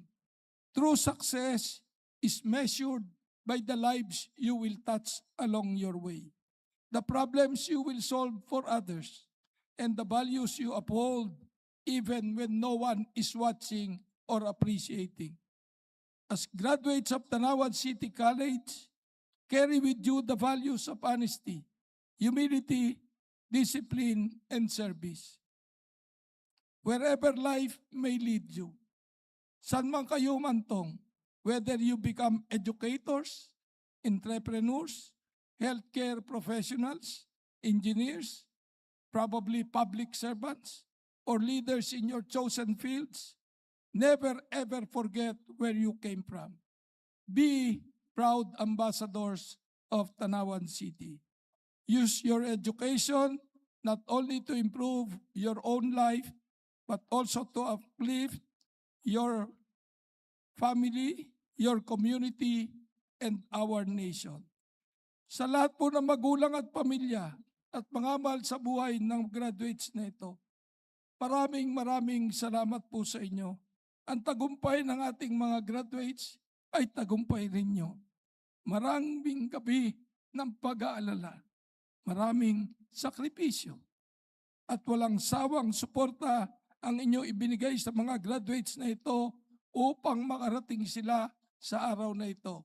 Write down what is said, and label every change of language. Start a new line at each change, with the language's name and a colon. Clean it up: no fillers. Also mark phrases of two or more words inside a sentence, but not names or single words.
English: True success is measured by the lives you will touch along your way, the problems you will solve for others, and the values you uphold even when no one is watching or appreciating. As graduates of Tanauan City College, carry with you the values of honesty, humility, discipline, and service. Wherever life may lead you,
Filipino: saan man kayo mantong,
English: whether you become educators, entrepreneurs, healthcare professionals, engineers, probably public servants, or leaders in your chosen fields, never ever forget where you came from. Be proud ambassadors of Tanauan City. Use your education not only to improve your own life, but also to uplift your family, your community, and our nation.
Filipino: Sa lahat po ng magulang at pamilya at mga mahal sa buhay ng graduates na ito, maraming salamat po sa inyo. Ang tagumpay ng ating mga graduates ay tagumpay rin nyo. Maraming gabi ng pag-aalala, maraming sakripisyo, at walang sawang suporta ang inyo ibinigay sa mga graduates na ito upang makarating sila sa araw na ito.